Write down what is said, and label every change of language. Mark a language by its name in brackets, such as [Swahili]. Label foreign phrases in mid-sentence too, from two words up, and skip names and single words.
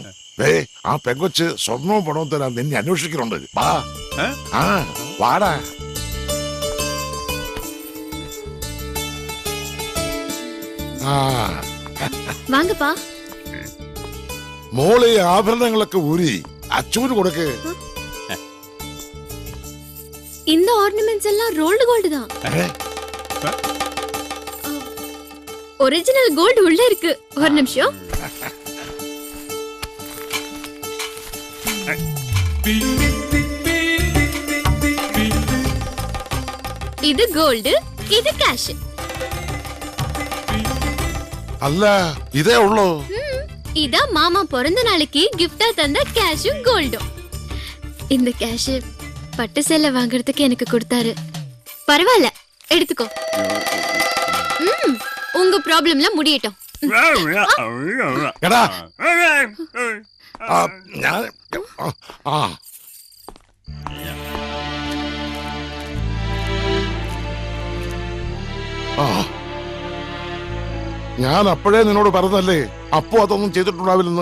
[Malayalam] ആ പെങ്കൊച്ച് സ്വർണവും പണവും തരാൻ നിന്നെ അന്വേഷിക്കുന്നുണ്ട്. വാ. വാടാ. വാങ്ങപ്പാ. മോളെ ആഭരണങ്ങളൊക്കെ ഊരി അച്ചൂന് കൊടുക്ക്. [Tamil] இந்த ஆர்னமெண்ட்ஸ் எல்லாம் [English] rolled gold [Tamil] தான். [English] original gold [Tamil] உள்ள இருக்கு. ஒரு நிமிஷம். இது கோல்டு, இது கேஷ். [Malayalam] അല്ല ഇതേ ഉള്ളൂ. [Tamil] இதா மாமா பிறந்த நாளைக்கு கிஃப்டா தந்த கேஷும் கோல்டும். இந்த கேஷ் பட்டு சேலை வாங்குறதுக்கு எனக்கு கொடுத்தாரு. பரவாயில்ல, எடுத்துக்கோ. உங்க ப்ராப்ளம்ல முடியட்டும். [Malayalam] എടാ ഞാൻ അപ്പോഴേ നിന്നോട് പറഞ്ഞല്ലേ അപ്പോ അതൊന്നും ചെയ്തിട്ടുണ്ടാവില്ലെന്ന്.